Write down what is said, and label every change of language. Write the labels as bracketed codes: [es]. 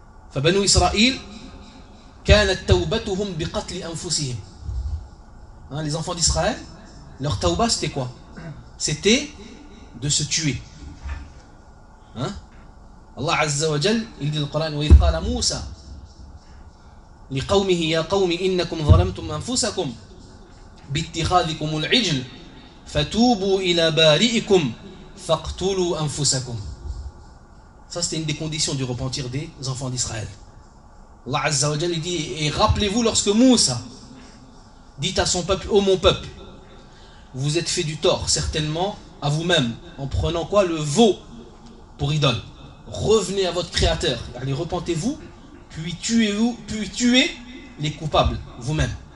[ar] Fabanu Israël, كانت توبتهم بقتل أنفسهم. [fr] Les enfants d'Israël, leur tauba c'était quoi? C'était de se tuer. Hein? [ar] Allah Azza wa Jal, [fr] il dit dans le Coran, [ar] وإذ قال موسى لقومه يا قوم إنكم ظلمتم أنفسكم باتخاذكم العجل فَتُوبُوا إِلَى بَارِئِكُمْ فَقْتُلُوا أَنفُسَكُمْ. [fr] Ça c'était une des conditions du repentir des enfants d'Israël. Allah Azza wa Jalla dit, et rappelez-vous lorsque Moussa dit à son peuple, ô mon peuple, vous êtes fait du tort certainement à vous-même en prenant quoi? Le veau pour idole. Revenez à votre créateur, allez repentez-vous, puis tuez les coupables vous-même.